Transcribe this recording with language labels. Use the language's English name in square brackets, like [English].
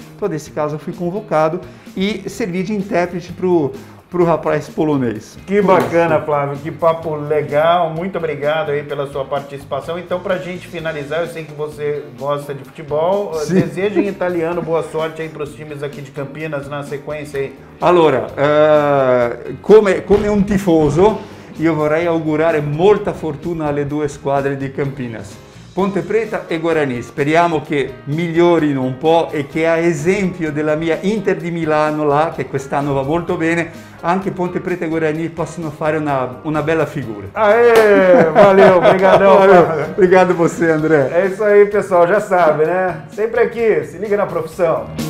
[Portuguese] Então, nesse caso, eu fui convocado e servi de intérprete para o rapaz polonês. Que bacana, Flávio, que papo legal, muito obrigado aí pela sua participação. Então, pra gente finalizar, eu sei que você gosta de futebol, Sim. Desejo em italiano boa sorte aí pros times aqui de Campinas na sequência aí. [Italian] Allora, come un tifoso, io vorrei augurare molta fortuna alle 2 squadre di Campinas. Ponte Preta e Guarani, speriamo che migliorino un po' e che a esempio della mia Inter di Milano là, che quest'anno va molto bene, anche Ponte Preta e Guarani possano fare una bella figura. [Portuguese] Aê, valeu, obrigadão. Obrigado você, André. É isso aí, pessoal, já sabe, né? Sempre aqui, se liga na profissão.